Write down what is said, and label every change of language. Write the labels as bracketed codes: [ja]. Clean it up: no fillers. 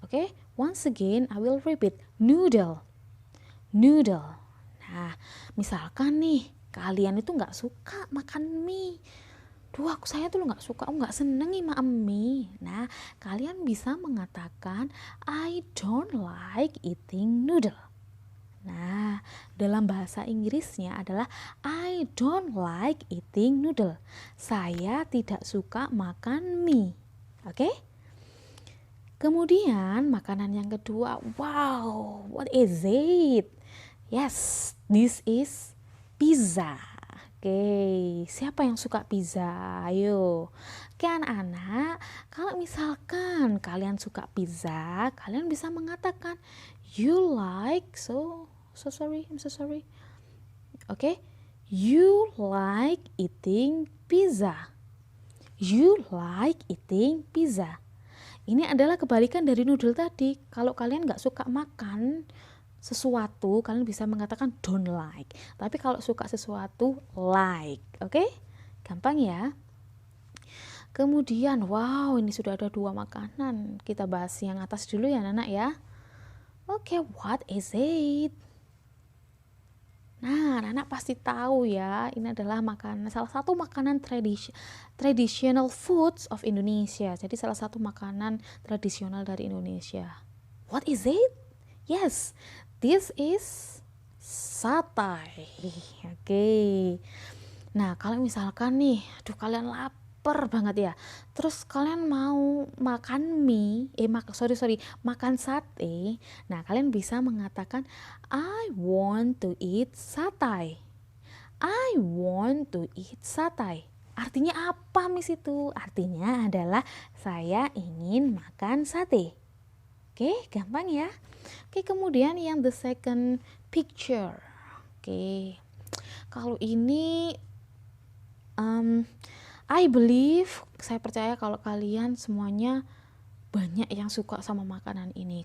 [en] Oke, once again I will repeat, noodle, noodle. [id] Nah, misalkan nih kalian itu nggak suka makan mie, saya tuh nggak suka, nggak seneng nih makan mie. Nah, kalian bisa mengatakan [en] I don't like eating noodle. [id] Nah, dalam bahasa Inggrisnya adalah [en] I don't like eating noodle. [id] Saya tidak suka makan mie. Oke? Kemudian makanan yang kedua, wow, [en] what is it? Yes, this is pizza. [id] Oke, siapa yang suka pizza? Ayo. Oke anak-anak, kalau misalkan kalian suka pizza, kalian bisa mengatakan [en] you like, I'm so sorry. Okay, you like eating pizza. You like eating pizza. [id] Ini adalah kebalikan dari noodle tadi. Kalau kalian nggak suka makan sesuatu, kalian bisa mengatakan don't like. Tapi kalau suka sesuatu, like. Oke? Gampang ya. Kemudian, wow, ini sudah ada 2 makanan. Kita bahas yang atas dulu ya, anak ya. Oke, [en] what is it? [id] Nah, anak pasti tahu ya, ini adalah salah satu makanan [en] traditional foods of Indonesia. [id] Jadi salah satu makanan tradisional dari Indonesia. [en] What is it? Yes, this is satay. Oke. [id] Nah, kalau misalkan nih, aduh kalian lapar banget ya. Terus kalian mau makan mie, makan sate. Nah, kalian bisa mengatakan [en] I want to eat satay. I want to eat satay. [id] Artinya apa, Miss itu? Artinya adalah saya ingin makan sate. Oke, gampang ya. Oke, kemudian yang [en] the second picture. [id] Oke. Kalau ini [en] I believe, [id] saya percaya kalau kalian semuanya banyak yang suka sama makanan ini.